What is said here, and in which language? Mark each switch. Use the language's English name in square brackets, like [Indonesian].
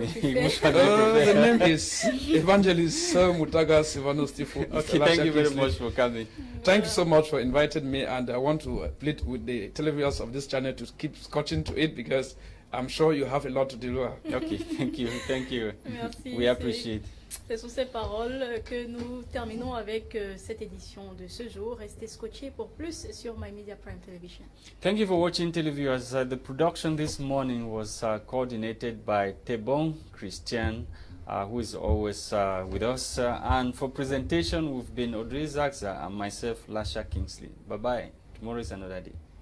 [English] The name is Evangelist Sir Mutaga Sivanus Tifu. Okay, thank you very much for coming. Thank you so much for inviting me, and I want to plead with the televiewers of this channel to keep scotching to it, because I'm sure you have a lot to do. Okay, thank you. [French] Merci. [English] We appreciate. [French] C'est sous ces paroles que nous terminons avec cette édition de ce jour. Restez scotchés pour plus sur My Media Prime Television. [English] Thank you for watching, televiewers. The production this morning was coordinated by Tebong Christian, who is always with us. And for presentation, we've been Audrey Zaxa and myself, Lasha Kingsley. Bye-bye. Tomorrow is another day.